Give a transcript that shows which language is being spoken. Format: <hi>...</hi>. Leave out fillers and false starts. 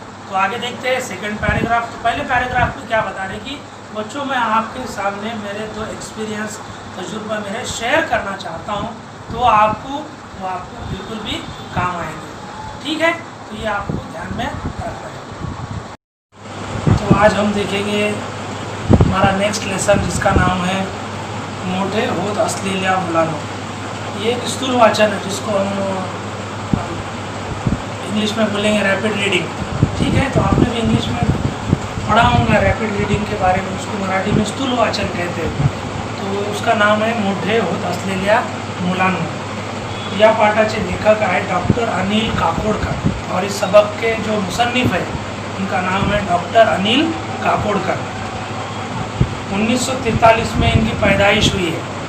<hi>तो आगे देखते हैं सेकंड पैराग्राफ. तो पहले पैराग्राफ में क्या बता रहे कि बच्चों मैं आपके सामने मेरे दो एक्सपीरियंस तजुर्बा मेरे शेयर करना चाहता हूँ, तो आपको बिल्कुल भी काम आएंगे. ठीक है, तो ये आपको ध्यान में रखना है. तो आज हम देखेंगे हमारा नेक्स्ट लेसन जिसका नाम है मोठे होत असलेल्या मुलांनो. ये एक स्थूल वाचन है जिसको हम इंग्लिश में बोलेंगे रैपिड रीडिंग. ठीक है, तो आपने भी इंग्लिश में पढ़ा होगा रैपिड रीडिंग के बारे में, उसको मराठी में स्थूल वाचन कहते हैं. तो उसका नाम है मोठे होत असलेल्या मुलांनो.</hi> <mr>या पाठाचे लेखक आहे डॉक्टर अनिल काकोडकर</mr> <hi>और इस सबक के जो मुसन्निफ है उनका नाम है डॉक्टर अनिल काकोडकर. 1943 में इनकी पैदाइश हुई है.</hi>